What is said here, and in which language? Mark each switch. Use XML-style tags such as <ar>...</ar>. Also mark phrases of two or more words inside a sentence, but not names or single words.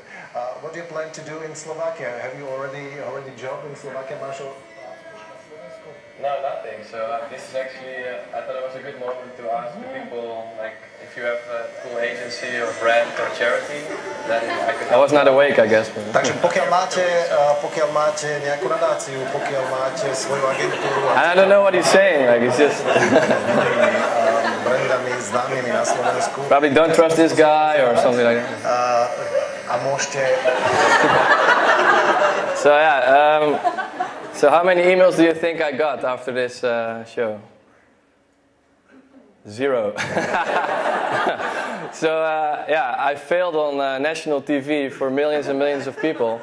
<en>What do you plan to do in Slovakia? Have you already job in Slovakia, Marshall? No, nothing. So this is actually, I thought it was a good moment to ask the people, like, if you have a cool agency or brand or charity, then I was not awake, I guess.</en> <sk>Takže pokiaľ máte nejakú nadáciu, pokiaľ máte svoju agentúru...</sk> <en>I don't know what he's saying, like, he's just...</en> <sk>brandami známymi na Slovensku.</sk> <en>Probably don't trust this guy or something like that.</en> <sk>A môžete...</sk> <en>So yeah, so how many emails do you think I got after this show? 0. So yeah, I failed on national TV for millions and millions of people.</en>